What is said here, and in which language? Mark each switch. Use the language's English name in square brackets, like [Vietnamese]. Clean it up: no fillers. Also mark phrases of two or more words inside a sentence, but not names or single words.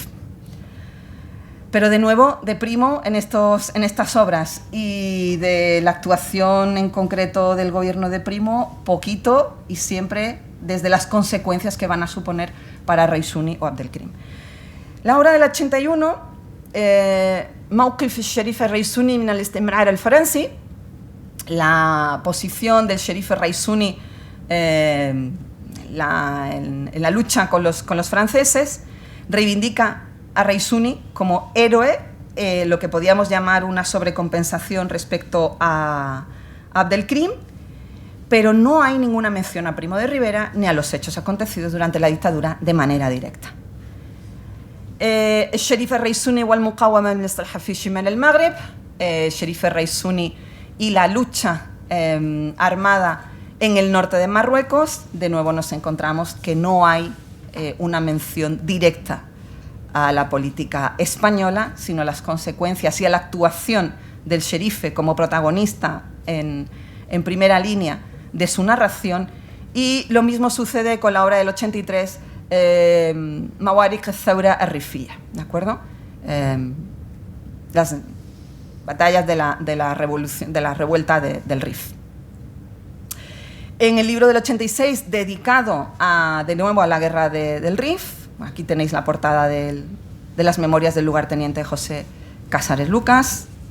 [Spanish] Pero de nuevo, de primo en estas obras y de la actuación en concreto del gobierno de Primo, poquito y siempre desde las consecuencias que van a suponer para Raisuni o Abdelkrim. La obra del 81, [Arabic] موقف الشريف الريسوني من الاستمرار الفرنسي, [Spanish] la posición del Sharif al-Raisuni en la lucha con los franceses, reivindica a Raisuni como héroe, lo que podíamos llamar una sobrecompensación respecto a Abdelkrim, pero no hay ninguna mención a Primo de Rivera ni a los hechos acontecidos durante la dictadura de manera directa. [Arabic] الشريف الريسوني والمقاومة من الاصطلاح في شمال المغرب, [Spanish] Sherif el-Reisuni y la lucha armada en el norte de Marruecos. De nuevo nos encontramos que no hay una mención directa a la política española, sino las consecuencias y a la actuación del Sherife como protagonista en primera línea de su narración. Y lo mismo sucede con la obra del 83, [Arabic] معارك الثورة الريفية, [Spanish] ¿de acuerdo? Las batallas de la revolución, de la revuelta del Rif. En el libro del 86, dedicado de nuevo a la guerra del Rif, aquí tenéis la portada de las memorias del lugarteniente José Casares Lucas.